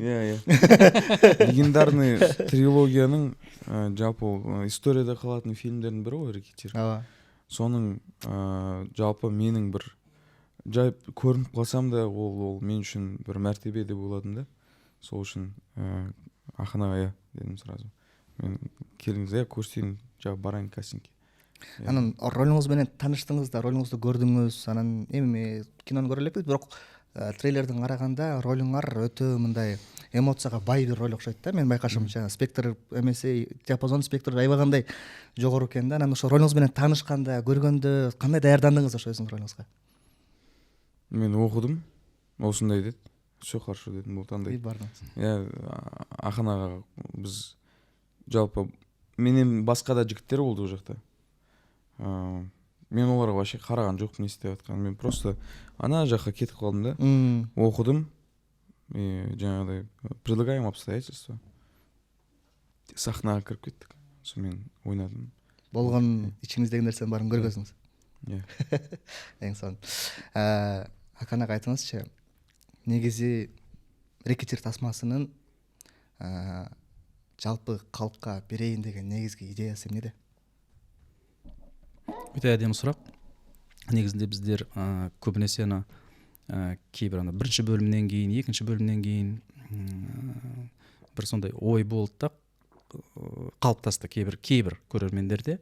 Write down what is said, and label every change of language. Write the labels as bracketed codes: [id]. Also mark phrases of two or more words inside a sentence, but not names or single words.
[kk] Легендарный трилогияның жалпы историяда қалатын фильмдердің бірі ғой Рекетир. Соның жалпы менің бір жай көрініп қалсам да ол мен үшін бір мәртебе деп ойладым да. Сол үшін Аханаға дедім сразу. Мен келіңіз, көрсетейін, барайын кастингке. [ky] Анан ролуңузменен таныштыңыз да, ролуңузду көрдүңүз, анан эми кинону көрө элекпиз, бирок трейлердин караганда ролуңар өтө мындай эмоцияга бай бир роль окшойт да. Мен байкашымча спектр эмеси, диапазон спектр аябагандай жогору экен да. Анан ошо ролуңуз менен таанышканда, көргөндө кандай даярдандыңыз ошо өзүңүздүн ролуңузга? Мен окудум, [kk] осындай деді. [ru] Все хорошо [kk] дедім, болды андай. Аханаға біз жалпы менен басқа да жігіттер болды ол жақта. Мен оларға вообще қараған жоқпын не істеп жатқанын. Мен просто ана жаққа кетіп қалдым да. Оқыдым. Жаңағыдай [ru] предлагаем обстоятельства. [kk] Сахнаға кіріп кеттік. Сонымен ойнадым. [ky] Болгон ичиңиздеги нерсенин баарын көргөзүңүз. Эң сонун. Аханаға айтыңызчы, негизи Рекетир тасмасынын жалпы калкка берейин деген негизги идеясы эмнеде? [kk] Өте әдемі сұрақ. Негізінде біздер көбінесе кейбір бірінші бөлімнен кейін, екінші бөлімнен кейін бір сондай ой болды да, қалыптасты кейбір көрермендерде.